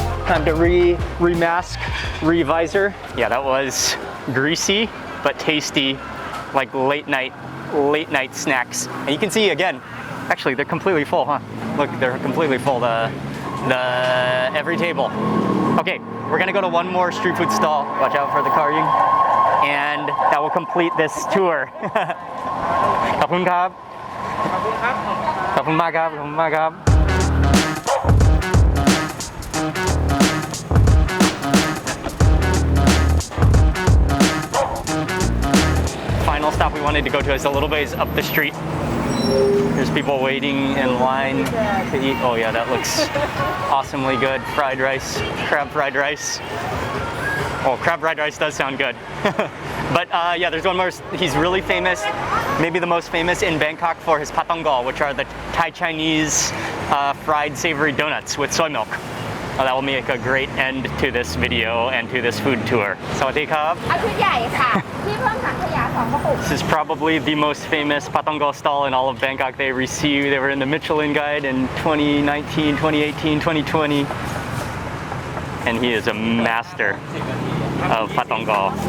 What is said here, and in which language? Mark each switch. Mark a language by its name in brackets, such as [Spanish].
[English] Time to remask, revisor. Yeah, that was greasy but tasty, like late night snacks. And you can see again, actually they're completely full, huh? Look, they're completely full. The every table. Okay, we're gonna go to one more street food stall. Watch out for the car, Ying. And that will complete this tour. [Thai] ขอบคุณครับ ขอบคุณมากครับ ขอบคุณมากครับ [English] Final stop we wanted to go to is a little ways up the street. There's people waiting in line to eat. Oh yeah, that looks awesomely good. Fried rice, crab fried rice. Oh, crab fried rice does sound good. But yeah, there's one more. He's really famous, maybe the most famous in Bangkok for his patonggal, which are the Thai Chinese fried savory donuts with soy milk. That will make a great end to this video and to this food tour. [Thai] สวัสดีครับ เอาชุดใหญ่ค่ะ ที่เพิ่มถังขยะ2 กระปุก [English] This is probably the most famous patonggal stall in all of Bangkok. They were in the Michelin Guide in 2019, 2018, 2020. And he is a master of patonggal.